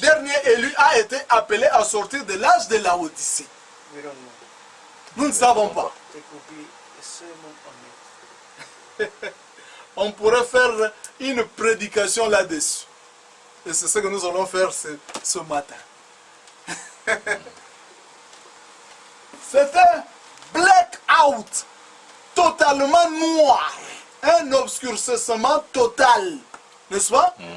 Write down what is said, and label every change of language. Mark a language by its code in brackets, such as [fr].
[fr] dernier élu a été appelé à sortir de l'âge de la Odyssée. [en] We don't know. [fr] Nous ne savons pas. [en] There could be a sermon on it. [fr] On pourrait faire une prédication là-dessus. Et c'est ce que nous allons faire ce matin. C'était blackout, totalement noir, un obscurcissement total, n'est-ce pas?